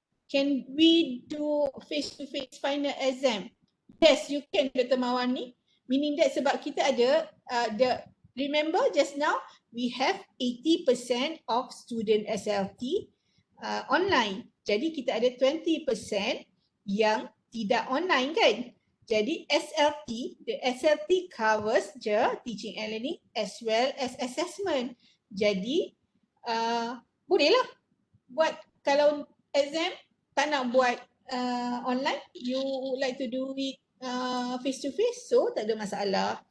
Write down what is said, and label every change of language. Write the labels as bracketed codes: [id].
[en] Can we do face-to-face final exam? Yes, you can, Dr. Mawani. Meaning that [ms] sebab kita ada [en] remember just now we have 80% of student SLT online. [ms] Jadi kita ada 20% yang tidak online kan. [en] Jadi the SLT covers je teaching and learning as well as assessment. [ms] Jadi bolehlah buat kalau [en] exam [ms] tak nak buat [en] online, you would like to do it face to face, so [ms] tak ada masalah.